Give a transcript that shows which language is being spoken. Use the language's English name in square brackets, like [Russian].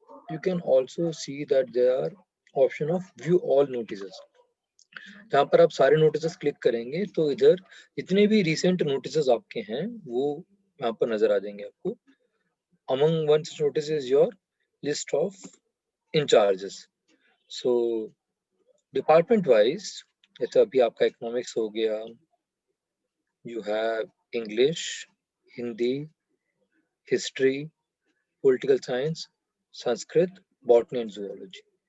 [English] you can also see that there are option of view all notices. [Hindi] जहाँ पर आप सारे नोटिसेस क्लिक करेंगे तो इधर जितने भी रिसेंट नोटिसेस आपके हैं वो यहाँ पर नजर आ जाएंगे आपको. [English] Among one such notice is your list of in charges. So department wise, [Hindi] जैसे अभी आपका इकोनॉमिक्स हो गया, [English] you have English, Hindi, history, political science, Sanskrit, botany and zoology.